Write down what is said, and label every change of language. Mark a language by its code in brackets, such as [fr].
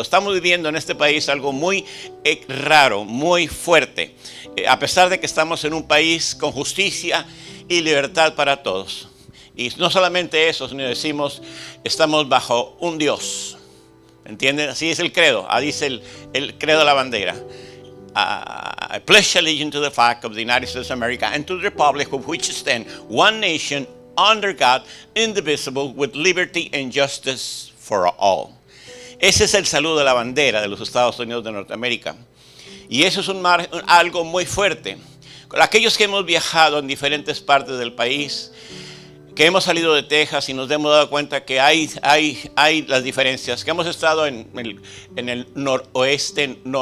[es] Estamos viviendo en este país algo muy raro, muy fuerte. A pesar de que estamos en un país con justicia y libertad para todos. Y no solamente eso, sino decimos: estamos bajo un Dios. ¿Entienden? Así es el credo, ahí dice el credo de la bandera. [en] I pledge allegiance to the flag of the United States of America and to the republic for which stand one nation under God, indivisible, with liberty and justice for all. [es] Ese es el saludo de la bandera de los Estados Unidos de Norteamérica. Y eso es algo muy fuerte. Aquellos que hemos viajado en diferentes partes del país, que hemos salido de Texas y nos hemos dado cuenta que hay las diferencias, que hemos estado en el noreste